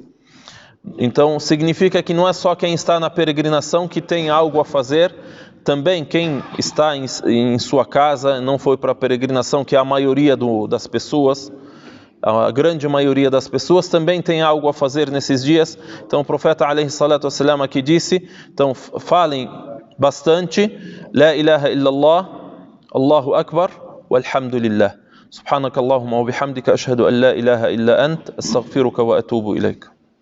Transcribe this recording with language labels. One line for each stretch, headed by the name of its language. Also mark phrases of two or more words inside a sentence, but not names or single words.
Portuguese: Então, significa que não é só quem está na peregrinação que tem algo a fazer. Também quem está em sua casa, não foi para a peregrinação, que é a maioria das pessoas, a grande maioria das pessoas também tem algo a fazer nesses dias. Então o profeta
Arabic: عليه الصلاة والسلام
Portuguese: aqui disse, então falem bastante,
Arabic: لا إله إلا الله، الله أكبر، والحمد لله. سبحانك اللهم وبحمدك أشهد أن لا إله إلا أنت، أستغفرك وأتوب إليك.